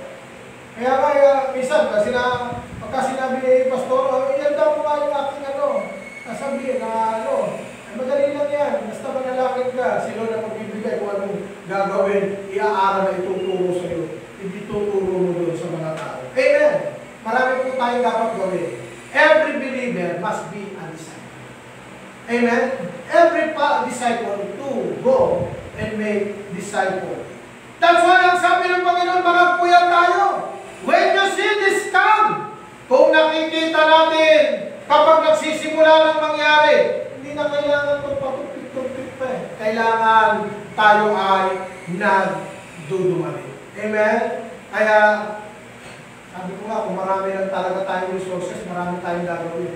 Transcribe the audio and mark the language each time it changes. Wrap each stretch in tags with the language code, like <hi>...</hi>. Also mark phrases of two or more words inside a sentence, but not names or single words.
<tl>Kaya minsan, pagka sinabi ni Pastor, yan daw po nga yung aking sasabihin na madali lang yan. Basta manalangin ka, sila na magbibigay kung anong gagawin, i-aaral na ituturo sa iyo. Hindi tuturo mo doon sa mga tao. Amen! Marami po tayong dapat gawin.</tl> <en>Every believer must be a disciple. Amen? Every disciple to go and make disciple. That's why</en> <tl>ang sabi ng Panginoon, mga puyat tayo.</tl> <en>When you see this come,</en> <tl>kung nakikita natin, kapag nagsisimula ng mangyari, hindi na kailangan itong patupik-tupik pa eh. Kailangan tayo ay nagdudumali. Amen? Kaya, sabi ko nga, kung marami lang talaga tayong resources, marami tayong gagawin.</tl>